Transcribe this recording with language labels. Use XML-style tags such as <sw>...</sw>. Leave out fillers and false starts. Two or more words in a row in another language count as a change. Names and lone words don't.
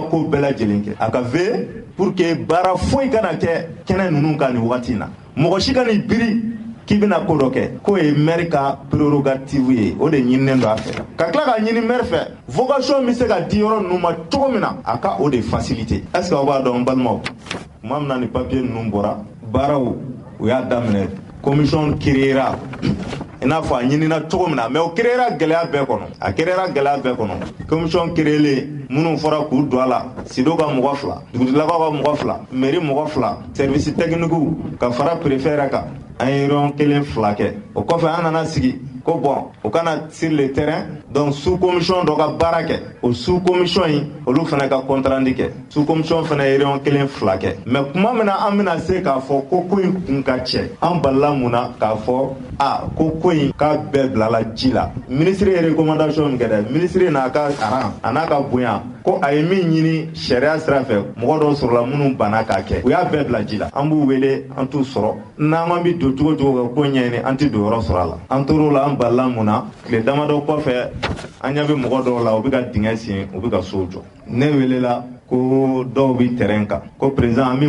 <bm>ko bɛɛ lajɛlen kɛ a ka</bm> <fr>veiller pour que</fr> <bm>baara foyi kana kɛ kɛnɛ ninnu kan nin wagati in na mɔgɔ si ka nin biri k'i bɛna ko dɔ kɛ k'o ye maire ka prérogative ye o de ɲininen don a fɛ ka tila ka ɲini maire fɛ vocation bɛ se ka di yɔrɔ ninnu ma cogo min na a ka o de faciliter</bm> <fr>est ce que</fr> <bm>aw b'a dɔn n balimaw tuma min na ni papier ninnu bɔra baaraw u y'a daminɛ</bm> <fr>commission créera</fr> <bm>i n'a fɔ a ɲinina cogo min na mais o créera gɛlɛya bɛɛ kɔnɔ a créera gɛlɛya bɛɛ kɔnɔ commission créelen minnu fɔra k'u don a la SIDO ka mɔgɔ 2 dugutigilakaw ka mɔgɔ 2 mairie mɔgɔ 2</bm> <fr>service technique</fr> <bm>ka fara préfet yɛrɛ kan an ye yɔrɔ 1-2 kɛ o kɔfɛ an nana sigi ko bon o kana</bm> <fr>sur le terrain donc sous commission</fr> <bm>dɔ ka baara kɛ o</bm> <fr>sous commission</fr> <bm>in olu fana ka contrandi kɛ</bm> <fr>sous commission</fr> <bm>fana ye yɔrɔ 1-2 kɛ mais kuma min na an bɛna se k'a fɔ ko in kun ka cɛ an balila mun na k'a fɔ ko in k'a bɛɛ bilala ji la ministre ye recommandation min kɛ dɛ ministre n'a ka aran a n'a ka bonya ko a ye min ɲini sariya sira fɛ mɔgɔ dɔw sɔrɔla minnu banna k'a kɛ u y'a bɛɛ bila ji la an b'u wele an t'u sɔrɔ n'an bɛ don cogo cogo ka ko ɲɛɲini an tɛ don yɔrɔ sɔrɔ a la an tor'o la an balila mun na tile damadɔ kɔfɛ an ɲɛ bɛ mɔgɔ dɔw la u bɛ ka dingɛ sen u bɛ ka sow jɔ ne welela ko dɔw bɛ terrain kan ko président an bɛ</bm>